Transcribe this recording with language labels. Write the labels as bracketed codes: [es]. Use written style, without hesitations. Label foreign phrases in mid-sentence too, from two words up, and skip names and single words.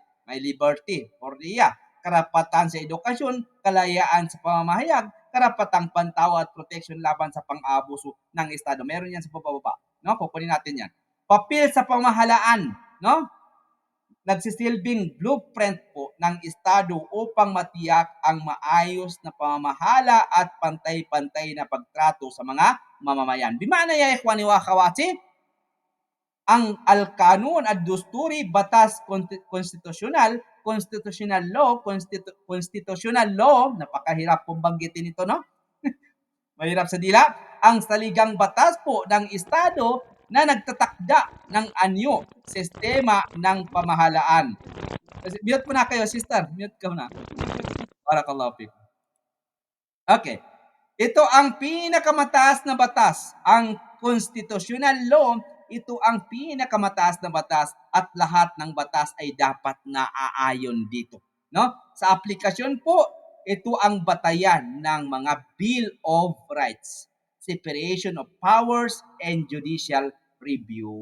[tl] May liberty or iya, karapatan sa edukasyon, kalayaan sa pamamahayag, karapatang pantao at protection laban sa pang-abuso ng estado. Meron yan sa pababa, no? Kukunin natin yan. Papel sa pamahalaan, no? Nagsisilbing blueprint po ng estado upang matiyak ang maayos na pamamahala at pantay-pantay na pagtrato sa mga mamamayan. [ar] بمعنى يا إخواني وأخواتي, [tl] ang [ar] القانون الدستوري, [tl] batas konstitusyonal [en] constitutional law, [tl] napakahirap pong banggitin ito, no? Mahirap sa dila. Ang saligang batas po ng Estado na nagtatakda ng anyo, sistema ng pamahalaan. Mute po na kayo, sister. Mute ka na. [ar] بارك الله فيكم. [tl] Okay. Ito ang pinakamataas na batas. Ang [en] constitutional law, [tl] ito ang pinakamataas na batas at lahat ng batas ay dapat naaayon dito. No? Sa aplikasyon po, ito ang batayan ng mga Bill of Rights, [en] separation of powers and judicial review.